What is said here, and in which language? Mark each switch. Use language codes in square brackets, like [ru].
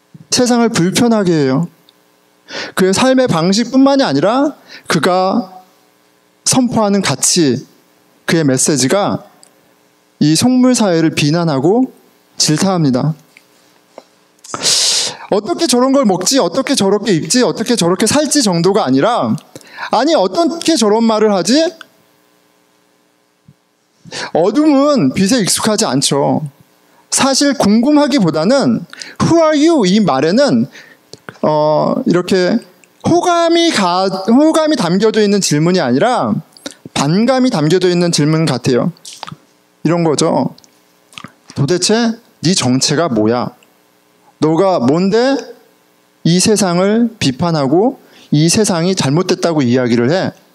[ko] 세상을 불편하게 해요. 그의 삶의 방식뿐만이 아니라 그가 선포하는 가치, 그의 메시지가 이 속물사회를 비난하고 질타합니다. 어떻게 저런 걸 먹지? 어떻게 저렇게 입지? 어떻게 저렇게 살지? 정도가 아니라 아니 어떻게 저런 말을 하지? 어둠은 빛에 익숙하지 않죠. 사실 궁금하기보다는 [en] Who are you? [ko] 이 말에는 이렇게 호감이 담겨져 있는 질문이 아니라 반감이 담겨져 있는 질문 같아요. 이런 거죠. 도대체 네 정체가 뭐야? 너가 뭔데 이 세상을 비판하고 이 세상이 잘못됐다고 이야기를 해?